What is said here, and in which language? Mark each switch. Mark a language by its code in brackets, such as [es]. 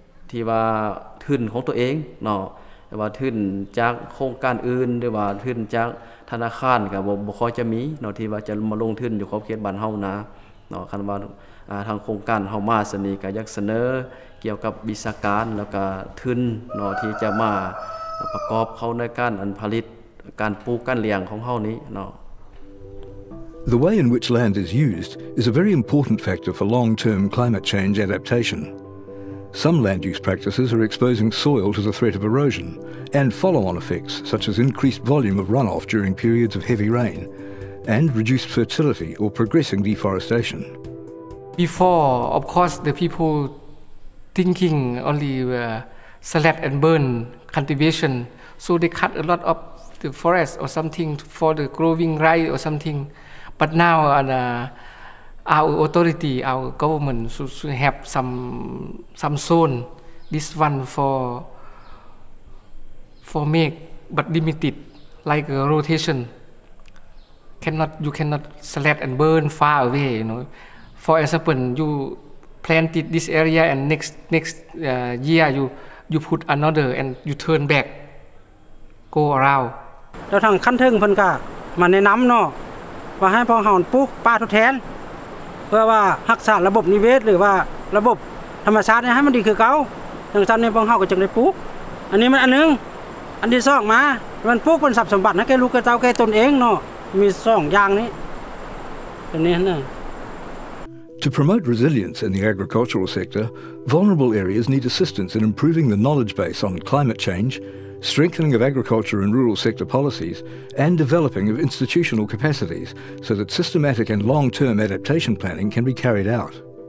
[th] ที่ว่าทุนของตัวเองเนาะแต่ว่าทุนจากโครงการอื่นหรือว่าทุนจากธนาคารก็บ่ค่อยจะมีเนาะที่ว่าจะมาลงทุนอยู่ขอบเขตบ้านเฮานะเนาะคันว่าทางโครงการเฮามาสนี้ก็อยากเสนอเกี่ยวกับวิชาการแล้วก็ทุนเนาะที่จะมาประกอบเข้าในการผลิตการปลูกการเลี้ยงของเฮานี้เนาะ [en] The way in which land is used is a very important factor for long-term climate change adaptation. Some land use practices are exposing soil to the threat of erosion and follow-on effects such as increased volume of runoff during periods of heavy rain and reduced fertility or progressing deforestation. Before, of course, the people thinking only select and burn cultivation, so they cut a lot of the forest or something for the growing rice or something. But now our authority, our government should have some zone. This one for make, but limited, like a rotation. You cannot select and burn far away. You know, for example, you planted this area and next year you put another and you turn back, go around. [th] แล้วทางขั้นถึงเพิ่นก็มาแนะนำเนาะว่าให้พวกเฮาปลูกป่าทดแทนเพื่อว่ารักษาระบบนิเวศหรือว่าระบบธรรมชาติให้มันดีคือเก่าดังนั้นเนี่ยพวกเฮาก็จึงได้ปลูกอันนี้มันอันนึงอันที่2มามันปลูกเป็นทรัพย์สมบัติให้แก่ลูกแก่เต้าแก่ตนเองเนาะมี2อย่างนี้อันนี้นะ [en] To promote resilience in the agricultural sector, vulnerable areas need assistance in improving the knowledge base on climate change, strengthening of agriculture and rural sector policies, and developing of institutional capacities so that systematic and long-term adaptation planning can be carried out.